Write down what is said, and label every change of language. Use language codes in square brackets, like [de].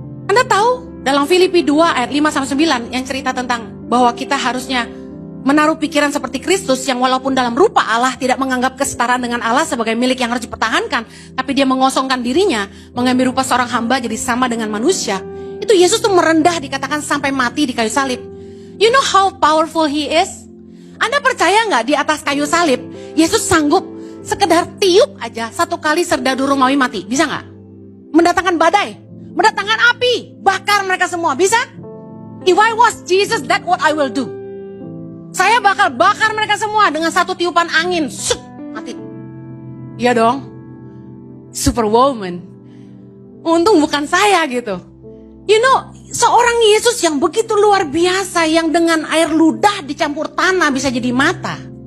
[id] Anda tahu dalam Filipi 2 ayat 5-9 yang cerita tentang bahwa kita harusnya menaruh pikiran seperti Kristus yang walaupun dalam rupa Allah tidak menganggap kesetaraan dengan Allah sebagai milik yang harus dipertahankan, tapi dia mengosongkan dirinya, mengambil rupa seorang hamba jadi sama dengan manusia. Itu Yesus tuh merendah dikatakan sampai mati di kayu salib. [en] You know how powerful he is? [id] Anda percaya nggak di atas kayu salib Yesus sanggup sekedar tiup aja 1 kali serdadu Romawi mati? Bisa nggak? Mendatangkan badai, mendatangkan api, bakar mereka semua. Bisa? [en] If I was Jesus, that's what I will do. [id] Saya bakal bakar mereka semua dengan 1 tiupan angin. Shuk, mati. Iya dong. Superwoman. Untung bukan saya gitu. [en] You know, [id] seorang Yesus yang begitu luar biasa, yang dengan air ludah dicampur tanah bisa jadi mata.